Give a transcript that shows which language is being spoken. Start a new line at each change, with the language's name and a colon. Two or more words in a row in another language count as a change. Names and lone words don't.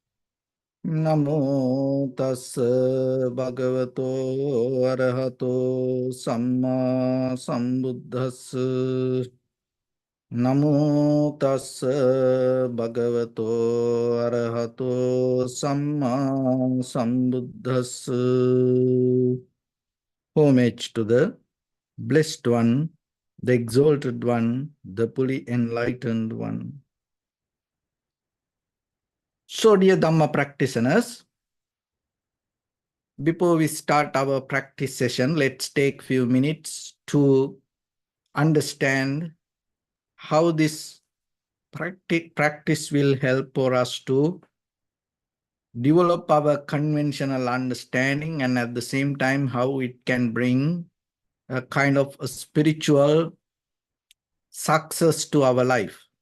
Pali: Namo tassa bhagavato arahato samma sambuddhassa. Namo tassa bhagavato arahato samma sambuddhassa.
English: Homage to the Blessed One, the Exalted One, the fully enlightened One. So, dear Dhamma practitioners, before we start our practice session, let's take a few minutes to understand how this practice will help for us to develop our conventional understanding, and at the same time how it can bring a kind of a spiritual success to our life.